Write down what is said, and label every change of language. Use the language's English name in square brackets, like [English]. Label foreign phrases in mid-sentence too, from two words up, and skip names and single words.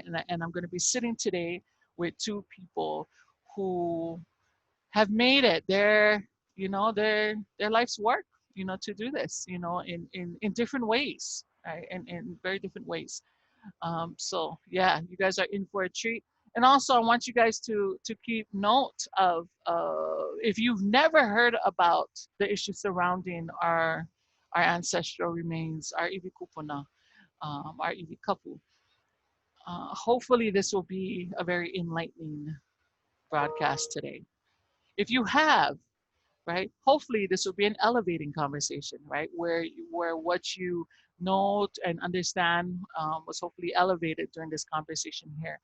[English] And I'm going to be sitting today with two people who have made it their life's work, to do this, in different ways, right? And in very different ways. So yeah, you guys are in for a treat. And also, I want you guys to keep note of if you've never heard about the issues surrounding our ancestral remains, our [Māori] iwi kupuna, [English] our [Māori] iwi kapu. [English] Hopefully, this will be a very enlightening broadcast today. If you have, right? Hopefully, this will be an elevating conversation, right? Where what you know and understand was hopefully elevated during this conversation here.